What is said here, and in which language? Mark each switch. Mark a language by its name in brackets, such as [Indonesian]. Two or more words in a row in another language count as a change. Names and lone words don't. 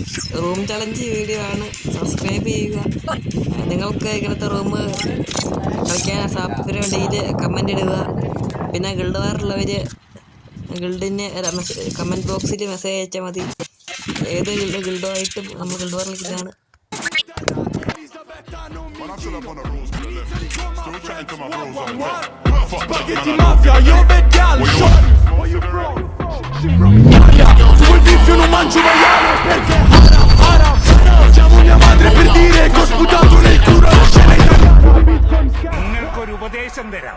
[English] room challenge video [Malayalam] ആണ്. സബ്സ്ക്രൈബ് ചെയ്യുക. നിങ്ങൾക്ക് ഇങ്ങനത്തെ റൂം കളിക്കാൻ താല്പര്യമുണ്ടെങ്കിൽ കമൻ്റ് ഇടുക. പിന്നെ ഗിൽഡ് വാറുള്ളവർ ഗിൽഡിന് കമൻറ്റ് ബോക്സിൽ മെസ്സേജ് അയച്ചാൽ മതി. ഏത് ഗിൽഡുമായിട്ടും നമ്മൾ [English] guild war [Malayalam] കളിക്കുന്നതാണ്. [Italian] Spaghetti mafia, io vediamo tu il beef io non mangio maiale perché [Arabic] حرام، حرام، حرام. [Italian] Chiamo mia madre per dire che ho sputato nel culo la scena italiana. [Malayalam] നിങ്ങൾക്കൊരു ഉപദേശം തരാം.